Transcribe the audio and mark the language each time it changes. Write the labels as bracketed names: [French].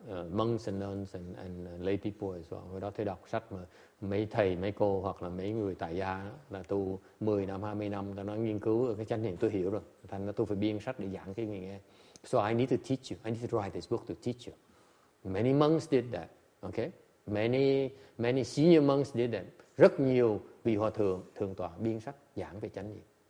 [English] Monks and nuns and lay people as well. [Vietnamese] Hồi đó thầy đọc sách mà mấy thầy, mấy cô hoặc là mấy người tại gia đó, là tu 10 năm, 20 năm, ta nói nghiên cứu ở cái chánh niệm tôi hiểu rồi. Thành ra tôi phải biên sách để giảng cái người nghe. [English] So I need to teach you. I need to write this book to teach you. Many monks did that. Okay? Many senior monks did that. [Vietnamese] Rất nhiều vị hòa thượng tọa biên sách giảng về chánh niệm.